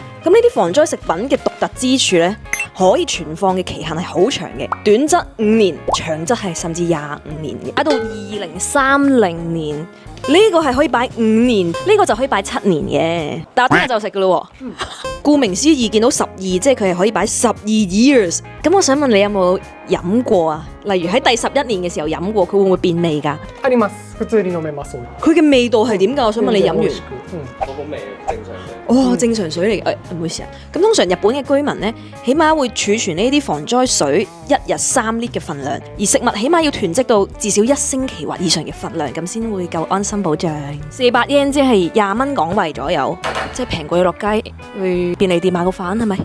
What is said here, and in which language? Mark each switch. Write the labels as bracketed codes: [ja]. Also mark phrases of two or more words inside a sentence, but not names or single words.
[yue] 咁呢啲防災食品嘅獨特之處呢，可以存放嘅期限係好長嘅，短則5年，長則係甚至25年嘅，擺到2030年。呢個係可以擺5年，呢個就可以擺7年嘅。但我聽日就食噶咯喎。顧名思義，見到12，即係佢係可以擺12 years。咁我想問你有冇飲過啊？例如喺第11年嘅時候飲過，佢會唔會變味㗎？ [ja] あります。普通に飲めます。 [yue] 佢嘅味道係點㗎？我想問你飲完。嗰個味正常嘅。哦，正常水嚟嘅，唔好意思啊。咁通常日本嘅居民呢，起碼會儲存呢啲防災水1日3 lit 嘅份量，而食物起碼要囤積到至少1星期或以上嘅份量，咁先會夠安心保障。400 yen 即係20蚊港幣左右，即係平過你落街去便利店買個飯係咪？